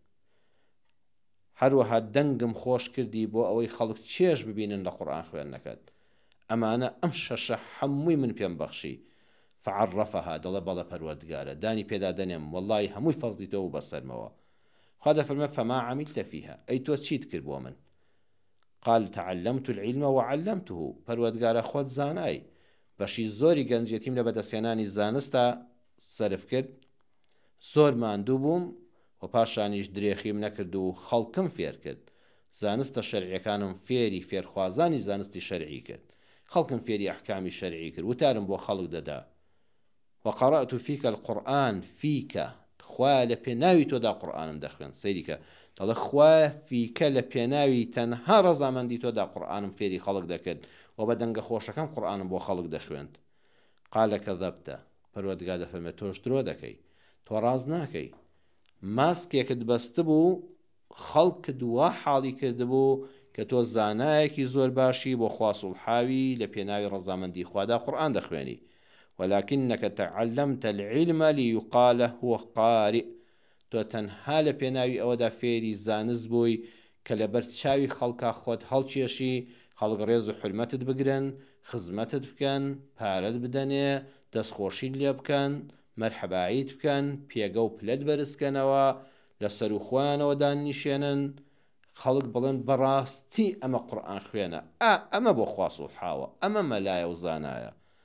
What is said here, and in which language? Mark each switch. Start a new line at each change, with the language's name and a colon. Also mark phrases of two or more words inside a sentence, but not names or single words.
Central Kurdish: هەروەها دەنگم خۆش کردی بۆ ئەوەی خەڵک چێژ ببینن لە قورئان خوێندنەکەت. ئەمانە ئەم شەشە هەمووی من پێم بەخشی. فعرفها دەڵێ بەڵە پەروەردگارە دانی پێدا دەنێم وەڵڵی هەمووی فەزلی تۆ و بەسەرمەوە. خوا دەفەرمێ
Arabic: فما عملت فيها،
Central Kurdish: ئەی تۆ چیت کرد بۆ من؟
Arabic: قال تعلمت العلم وعلمته،
Central Kurdish: پەروەردگارە خۆت زانای، بەشی زۆری گەنجێتیم لە بەدەستێنانی زانستە سەرف کرد، زۆر ماندوو بووم و پاشانیش درێخیم نەکرد و خەڵکم فێر کرد. زانستە شەرعیەکانم فێری فێرخوازانی زانستی شەرعی کرد، خەڵکم فێری ئەحکامی شەرعی کرد، وتارم بۆ خەڵک دەدا.
Arabic: وقرأت فيك القرآن فيك،
Central Kurdish: خوا لە پێناوی تۆدا قورئانم دەخوێن. سەیریکە دەڵێ خوا فیکە لە پێناوی تەنها ڕەزامەندی تۆدا قورئانم فێری خەڵک دەکرد و بە دەنگە خۆشەکەم قورئانم بۆ خەڵک دەخوێند.
Arabic: قال کەذەبتە،
Central Kurdish: پەروەردگار دەفەرمێت تۆش درۆ دەکەی، تۆ ڕاز ناکەی. ماسکێکت بەستە بوو، خەڵکت وا حاڵی کردبوو کە تۆ زانایەکی زۆر باشی بۆ خوا سوڵحاوی لە پێناوی ڕەزامەندی خوادا قورئان دەخوێنی.
Arabic: ولكنك تعلمت العلم ليقال هو قارئ،
Central Kurdish: تۆ تەنها لە پێناوی ئەوەدا فێری زانست بووی کە لەبەر چاوی خەڵکا خۆت هەڵکێشی، خەڵک ڕێز و حرمەتت بگرن، خزمەتت بکەن، پارەت بدەنێ، دەستخۆشیت لێ بکەن، مەرحەباییت بکەن، پێگە و پلەت بەرزکەنەوە، لەسەر و خۆیانەوە دانیشێنن، خەڵک بڵێن بەڕاستی ئەمە قورئان خوێنە، ئەمە بۆ خوا سوڵحاوە، ئەمە مەلایە و زانایە.